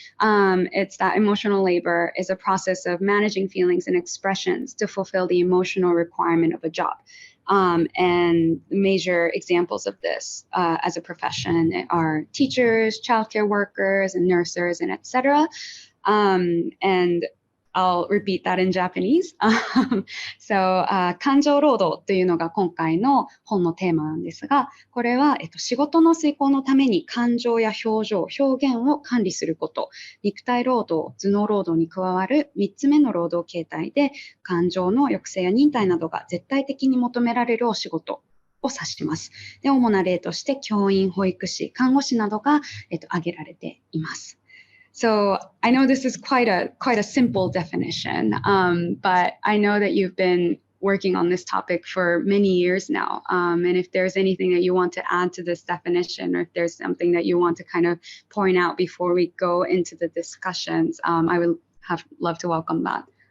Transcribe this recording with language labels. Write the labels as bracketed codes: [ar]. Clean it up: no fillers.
[en] It's that emotional labor is a process of managing feelings and expressions to fulfill the emotional requirement of a job. And major examples of this as a profession are teachers, childcare workers, and nurses, and etc. And I'll repeat that in Japanese. [ja] So, 感情労働というのが今回の本のテーマなんですが、これは、仕事の遂行のために感情や表情、表現を管理すること、肉体労働、頭脳労働に加わる3つ目の労働形態で、感情の抑制や忍耐などが絶対的に求められるお仕事を指します。で、主な例として教員、保育士、看護師などが、挙げられています。 [en] So I know this is quite a simple definition, but I know that you've been working on this topic for many years now. And if there's anything that you want to add to this definition, or if there's something that you want to kind of point out before we go into the discussions, I would love to welcome that.